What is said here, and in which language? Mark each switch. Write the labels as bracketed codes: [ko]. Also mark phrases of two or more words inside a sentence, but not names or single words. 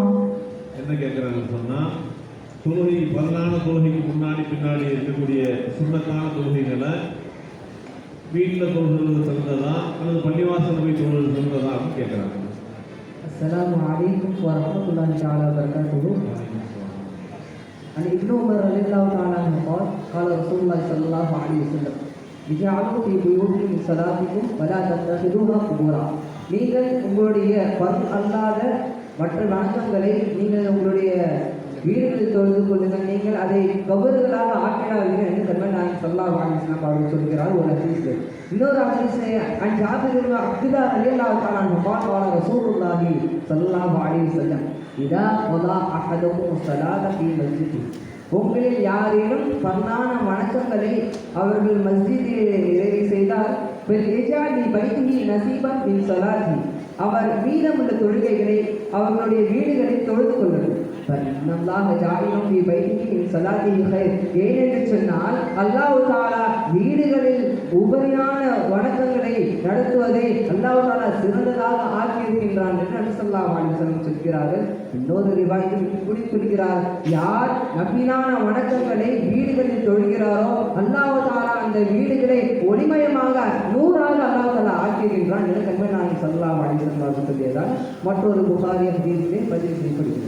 [ta] என்ன கேட்குறாங்கன்னு சொன்னால், பரலான தொழுகைக்கு முன்னாடி பின்னாடி இருக்கக்கூடிய சுண்ணத்தான தொழுகைகளை வீட்டில் தொழுகிறது சிறந்ததா அல்லது பள்ளிவாசல் போய் தொழுகிறது சிறந்ததா அப்படின்னு கேட்குறாங்க. [ar] السلام عليكم ورحمة الله تعالى وبركاته. ابن عمر رضي الله تعالى عنه قال رسول الله صلى الله عليه وسلم اجعلوا في بيوتكم صلاتكم ولا تتخذوها قبورا. [ta] நீங்கள் உங்களுடைய ஃபர்த் அல்லாத மற்ற வணக்கங்களை நீங்கள் உங்களுடைய வீடுகளில் தொழுது கொள்ளுங்கள், நீங்கள் அதை கபறுகளாக ஆக்கிடாதீர்கள் என்று கண்மன் நாயகம் [ar] صلى الله عليه وسلم [ta] அவர்கள் சொல்கிறார் ஒரு ஹதீஸ். இன்னொரு ஹதீஸ் [ar] عن جابر بن عبد الله رضي الله تعالى عنه قال رسول الله صلى الله عليه وسلم إذا ولى أحدكم صلاة في مسجد. [ta] உங்களில் யாரேனும் பர்னான வணக்கங்களை அவர்கள் மஸ்ஜிதில் நிறைவு செய்தால் [ar] نصيبا من صلاته, [ta] அவர் மீதமுள்ள தொழுகைகளை அவர்களுடைய வீடுகளில் தொழுது கொள்ளணும். [ar] فإن الله جاعل في بيته من صلاته خير. [ta] ஏனென்று சொன்னால் [ar] الله تعالى [ta] வீடுகளில் உபரியான வணக்கங்களை நடத்துவதை [ar] الله تعالى [ta] சிறந்ததாக ஆக்கியிருக்கின்றான் என்று நபி [ar] صلى الله عليه وسلم [ta] சொல்கிறார்கள். இன்னொரு ரிவாயத்தில் இப்படி சொல்கிறார், யார் நபிலான வணக்கங்களை வீடுகளில் தொழுகிறாரோ [ar] الله تعالى [ta] அந்த வீடுகளை ஒளிமயமாக நூறாக [ar] الله تعالى [ta] ஆக்கியிருக்கின்றான் என்று கண்மணி நாயகம் [ar] صلى الله عليه وسلم [ta] சொல்லியதால் மற்றொரு புகாரி ஹதீஸிலே பதிவு செய்யப்படுகிறது.